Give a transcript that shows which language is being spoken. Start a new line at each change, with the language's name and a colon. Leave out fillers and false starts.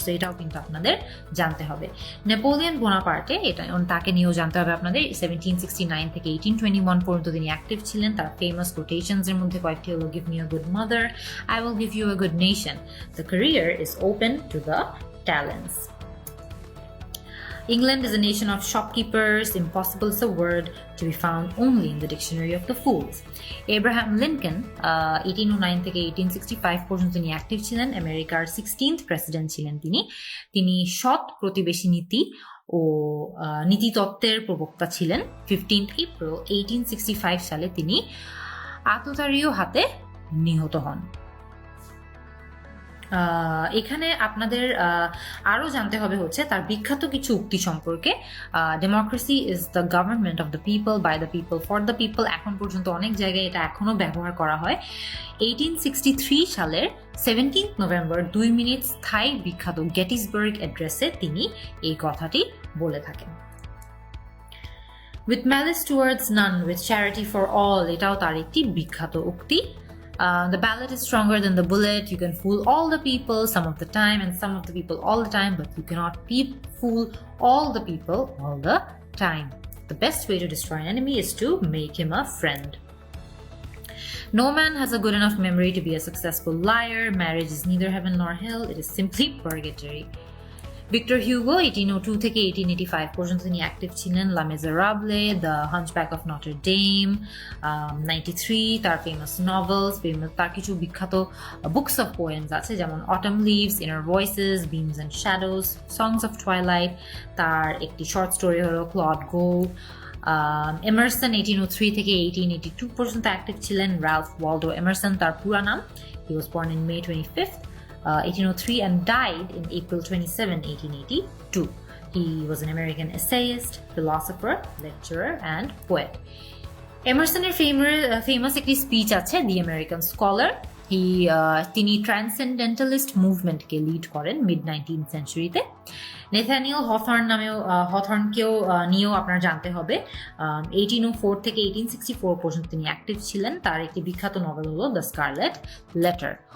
Bangla: So এটাও কিন্তু আপনাদের জানতে হবে। নেপোলিয়ন বোনাপার্টে, এটা তাকে নিয়েও জানতে হবে আপনাদের। 1769 থেকে 1821 পর্যন্ত তিনি অ্যাক্টিভ ছিলেন। তার ফেমাস কোটেশনস এর মধ্যে কয়েকটি হলো,
English: Give me a good mother, I will give you a good nation, the career is open to the talents. England is a nation of shopkeepers, impossible is a word to be found only in the dictionary of the fools.
Bangla: Abraham Lincoln 1809 থেকে 1865 পর্যন্ত তিনি active ছিলেন। আমেরিকার 16th president ছিলেন তিনি সৎ প্রতিবেশী নীতি ও নীতিতত্ত্বের প্রবক্তা ছিলেন। 15th April 1865 সালে তিনি আততায়ীর হাতে নিহত হন। এখানে আপনাদের আরো জানতে হবে হচ্ছে তার বিখ্যাত কিছু উক্তি সম্পর্কে।
English: Democracy is the government of the people, by the people, for the people.
Bangla: এখন পর্যন্ত অনেক জায়গায় এটা এখনো ব্যবহার করা হয়। 1863 সালের 17th নভেম্বর 2 মিনিট স্থায়ী বিখ্যাত গেটিসবার্গ অ্যাড্রেসে তিনি এই কথাটি বলে থাকেন।
English: with malice towards none, with charity for all,
Bangla: এটাও তার একটি বিখ্যাত উক্তি।
English: The ballot is stronger than the bullet. You can fool all the people some of the time and some of the people all the time, but you cannot fool all the people all the time. The best way to destroy an enemy is to make him a friend. No man has a good enough memory to be a successful liar. Marriage is neither heaven nor hell. It is simply purgatory.
Bangla: Victor Hugo 1802 থেকে 1885 পর্যন্ত তিনি active ছিলেন। লা মেজারাবলে, the hunchback of Notre Dame, 93 তার famous novels. তার কিছু বিখ্যাত books of poems আছে, যেমন autumn leaves, inner voices, beans and shadows, songs of twilight. তার একটি শর্ট স্টোরি হলো ক্লড গোল্ড। এমারসন 1803 থেকে 1882 পর্যন্ত অ্যাক্টিভ ছিলেন। রালফ ওয়ালডো এমারসন তার পুরা নাম।
English: He was born in May 25th 1803 and died in April 27, 1882. He was an American essayist, philosopher, lecturer and poet. Emerson's famous
Bangla: একটি স্পিচ আছে, The American Scholar. তিনি ট্রান্সেন্ডেন্টালিস্ট মুভমেন্টকে lead করেন mid-19th সেঞ্চুরিতে। নেথানিয়েল হথর্নকেও নিয়েও আপনার জানতে হবে। 1804 থেকে 1864 পর্যন্ত তিনি অ্যাক্টিভ ছিলেন। তার একটি বিখ্যাত নভেল হলো দ্য স্কারলেট লেটার।